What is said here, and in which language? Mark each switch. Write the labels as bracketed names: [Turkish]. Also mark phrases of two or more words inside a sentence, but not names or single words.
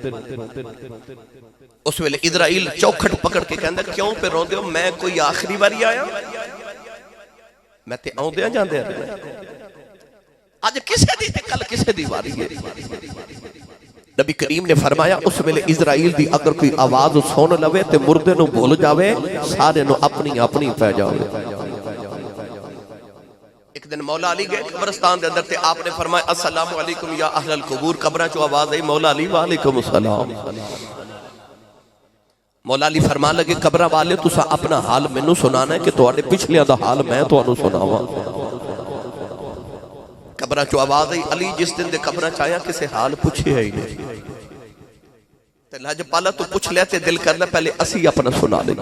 [Punjabi] اس ویلے عزرائیل چوکھٹ پکڑ کے کہندا کیوں پے روندے او، میں کوئی آخری واری آیا، میں تے آؤندے جاندے اج کسے دی تے کل کسے دی واری اے. نبی کریم نے فرمایا اس ویلے عزرائیل دی اگر کوئی آواز سن لوے تے مردے نوں بھل جاوے، سارے نوں اپنی اپنی پے جاوے. اک دن مولا علی گئے قبرستان دے اندر تے آپ نے فرمایا [Arabic] السلام عليكم يا أهل القبور. [Punjabi] قبراں چوں آواز آئی مولا علی [Arabic] وعليكم السلام. [Punjabi] مولا علی فرمان لگے قبراں والے تساں اپنا حال مینوں سنانا اے کہ تہاڈے پچھلیاں دا حال میں تہانوں سناواں. قبراں چوں آواز آئی علی جس دن دے قبراں چ آیا کسے حال پچھیا ای نہیں تے لجپالا توں پچھ لیا تے دل کردا پہلے اسی اپنا سنا لینے آں.